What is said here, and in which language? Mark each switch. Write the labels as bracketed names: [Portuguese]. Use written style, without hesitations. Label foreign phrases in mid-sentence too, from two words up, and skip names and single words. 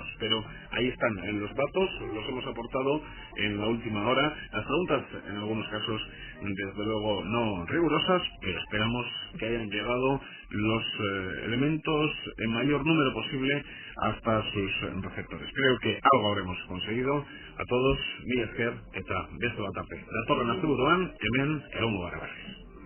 [Spanish] Pero ahí están, en los datos, los hemos aportado en la última hora. Las preguntas, en algunos casos, desde luego, no rigurosas, pero esperamos que hayan llegado los elementos en mayor número posible hasta sus receptores. Creo que algo habremos conseguido. A todos, [Basque] mi esker eta beso bat arte. Datorren asteburuan hemen egongo gara berriz.